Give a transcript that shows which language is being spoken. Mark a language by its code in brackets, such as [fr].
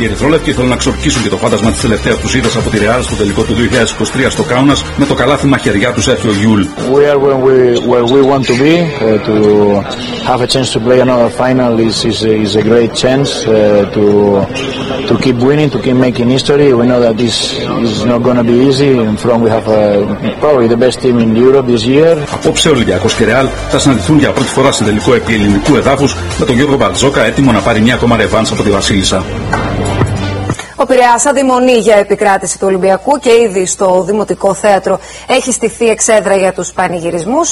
[el] Οι Ερυθρόλευκοι θέλουν να ξορκίσουν και το φάντασμα της τελευταίας τους είδας από τη Ρεάλ στο τελικό του 2023 στο Κάουνας με το καλάθι μαχαιριά του Σέρχιο Γιούλ. [en] We are where we want to be. To have a chance to play another final is a great chance to keep winning, to keep making history. We know that this is not going to be easy. And from we have probably the best team in Europe this year. [el] Απόψε ο Ολυμπιακός και Ρεάλ θα συναντηθούν για πρώτη φορά σε τελικό επί ελληνικού εδάφους με τον Γιώργο Μπαλτζόκα έτοιμο να πάρει μια ακόμα ρεβάνς από τη Βασίλισσα. Ο Πειραιάς αδειμονεί για επικράτηση του Ολυμπιακού και ήδη στο Δημοτικό Θέατρο έχει στηθεί εξέδρα για τους πανηγυρισμούς.